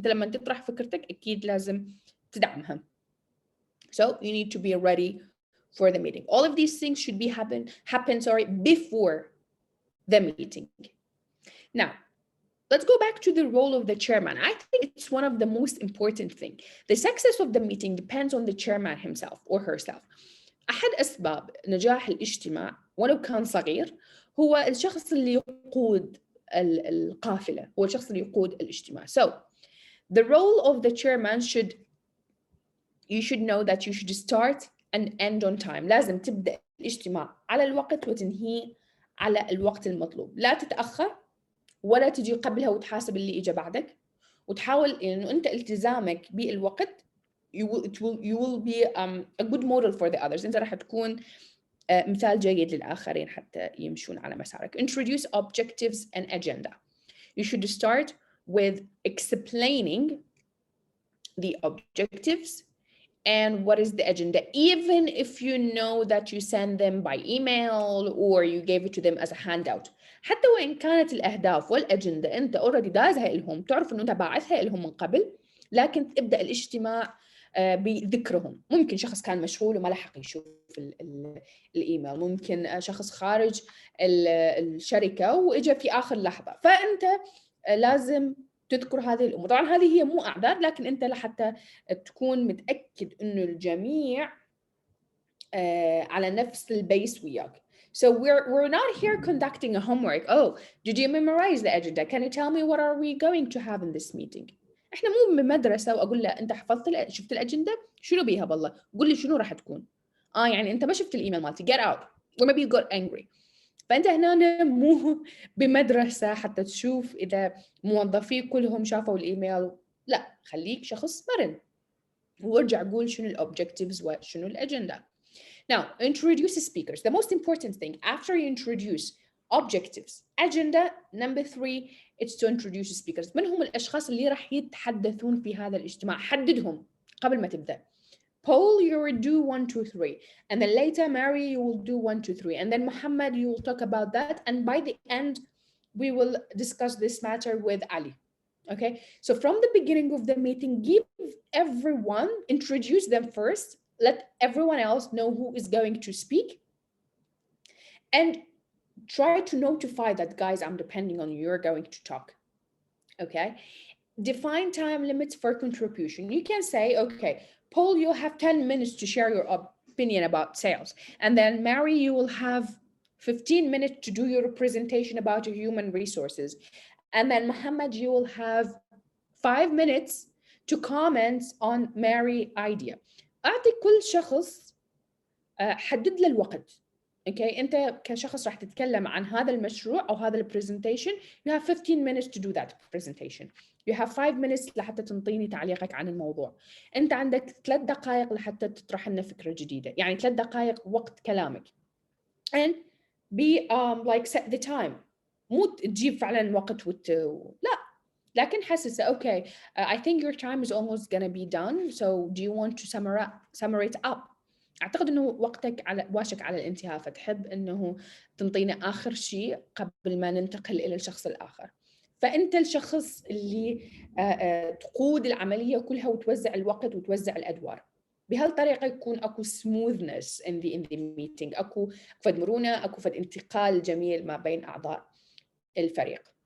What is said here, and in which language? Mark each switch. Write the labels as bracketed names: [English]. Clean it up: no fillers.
[Arabic] أنت لما تطرح فكرتك أكيد لازم تدعمها. [English] So you need to be ready for the meeting. All of these things should be happen before the meeting. Now, let's go back to the role of the chairman. I think it's one of the most important thing. The success of the meeting depends on the chairman himself or herself. [Arabic] أحد أسباب نجاح الاجتماع ولو كان صغير هو الشخص اللي يقود القافلة، هو الشخص اللي يقود الاجتماع. [English] So, the role of the chairman should you should know that you should start and end on time. [Arabic] لازم تبدأ الاجتماع على الوقت وتنهيه على الوقت المطلوب. لا تتأخر ولا تجي قبلها وتحاسب اللي إجا بعدك، وتحاول إنه أنت التزامك بالوقت [English] you will be a good model for the others. [Arabic] أنت راح تكون مثال جيد للآخرين حتى يمشون على مسارك. [English] Introduce objectives and agenda. You should start with explaining the objectives and what is the agenda, even if you know that you send them by email or you gave it to them as a handout. [Arabic] حتى وإن كانت الأهداف والأجندة أنت already دازها لهم، تعرف إنه أنت باعثها لهم من قبل، لكن ابدأ الاجتماع بذكرهم. ممكن شخص كان مشغول وما لحق يشوف الإيميل، ممكن شخص خارج الشركة وإجا في آخر لحظة، فأنت لازم تذكر هذه الأمور. طبعاً هذه هي مو أعذار، لكن أنت لحتى تكون متأكد إنه الجميع على نفس البيس وياك. [English] So we're not here conducting a homework. Oh, did you memorize the agenda? Can you tell me what are we going to have in this meeting? [Arabic] إحنا مو بمدرسة وأقول له أنت حفظت شفت الأجندة؟ شنو بيها بالله؟ قول لي شنو راح تكون؟ يعني أنت ما شفت الإيميل مالتي. [English] Get out. Or maybe you got angry. [Arabic] فأنت هنا مو بمدرسة حتى تشوف إذا موظفين كلهم شافوا الإيميل. لا، خليك شخص مرن وارجع قول شنو الأوبجكتيفز وشنو الأجندة. [English] Now, introduce speakers. The most important thing after you introduce objectives, agenda, number 3, it's to introduce speakers. [Arabic] من هم الأشخاص اللي راح يتحدثون في هذا الاجتماع؟ حددهم قبل ما تبدأ. [English] Paul, you will do 1, 2, 3. And then later, Mary, you will do 1, 2, 3. And then Muhammad, you will talk about that. And by the end, we will discuss this matter with Ali. Okay? So from the beginning of the meeting, give everyone, introduce them first. Let everyone else know who is going to speak. And try to notify that, guys, I'm depending on you. You're going to talk. Okay? Define time limits for contribution. You can say, okay, Paul, you'll have 10 minutes to share your opinion about sales. And then Mary, you will have 15 minutes to do your presentation about your human resources. And then Muhammad, you will have 5 minutes to comment on Mary idea. [Arabic] أعطي كل شخص حدد له الوقت. Okay, أنت كشخص راح تتكلم عن هذا المشروع أو هذا البرزنتيشن. [English] You have 15 minutes to do that presentation. You have 5 minutes [Arabic] لحتى تنطيني تعليقك عن الموضوع. أنت عندك 3 دقائق لحتى تطرح لنا فكرة جديدة. يعني 3 دقائق وقت كلامك. [English] And be like set the time. [Arabic] مو تجيب فعلا وقت لا. لكن حسس [English] okay, I think your time is almost gonna be done. So do you want to summarize up? [Arabic] أعتقد إنه وقتك واشك على الانتهاء، فتحب إنه تنطينا آخر شيء قبل ما ننتقل إلى الشخص الآخر. فأنت الشخص اللي تقود العملية كلها وتوزع الوقت وتوزع الأدوار. بهالطريقة يكون أكو [English] smoothness in the meeting، [Arabic] أكو فد مرونة، أكو فد انتقال جميل ما بين أعضاء الفريق.